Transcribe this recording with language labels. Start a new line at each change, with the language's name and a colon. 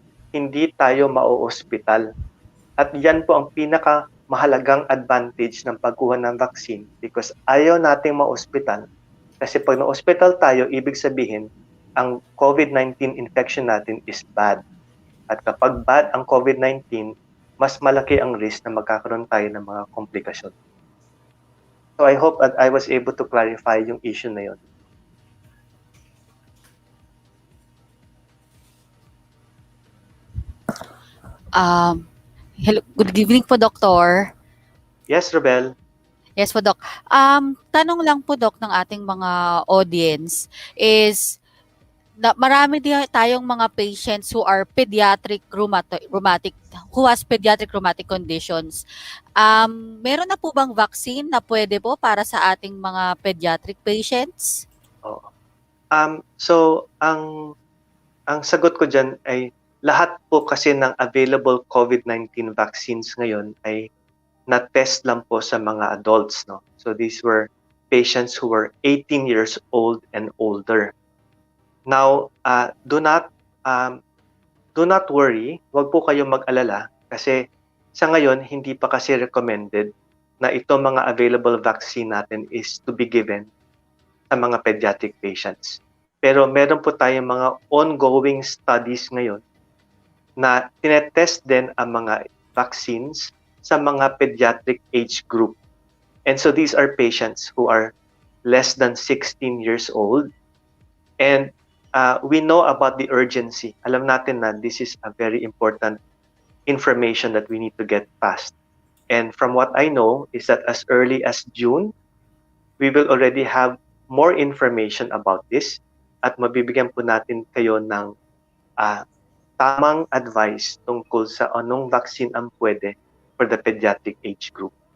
Filipino: Hindi tayo mao-ospital. At yan po ang pinakamahalagang advantage ng pagkuha ng vaccine because ayaw nating ma-ospital. Kasi pag na-ospital tayo, ibig sabihin, ang COVID-19 infection natin is bad. At kapag bad ang COVID-19, mas malaki ang risk na magkakaroon tayo ng mga komplikasyon.
English: So I hope that I was able to clarify
Filipino: yung issue na yun.
English: Hello, good evening po, Doktor. Yes, Robelle?
Filipino: Yes po, Dok. Tanong lang po, Dok, ng ating mga audience is, marami tayong mga patients
English: who are rheumatic, who has pediatric rheumatic conditions.
Filipino: Meron na po bang vaccine na pwede po para sa ating mga pediatric patients? Oo. So, ang sagot ko dyan ay lahat po kasi ng available COVID-19 vaccines ngayon ay na-test lang po sa mga adults. No?
English: So these were patients who were 18 years old and older. Now, do not worry,
Filipino: wag po kayong mag-alala kasi sa ngayon hindi pa kasi recommended na itong mga available vaccine natin
English: is to be given
Filipino: sa mga pediatric patients. Pero meron po tayong mga ongoing studies ngayon na tinetest din ang mga vaccines sa mga pediatric age group.
English: And so these are patients who are less than 16 years old. And we know about the urgency.
Filipino: Alam natin na
English: this is a very important information that we need to get fast. And from what I know is that as early as June, we will already have more information about this
Filipino: at mabibigyan po natin kayo ng tamang advice tungkol sa anong vaccine ang pwede
English: for the pediatric age group.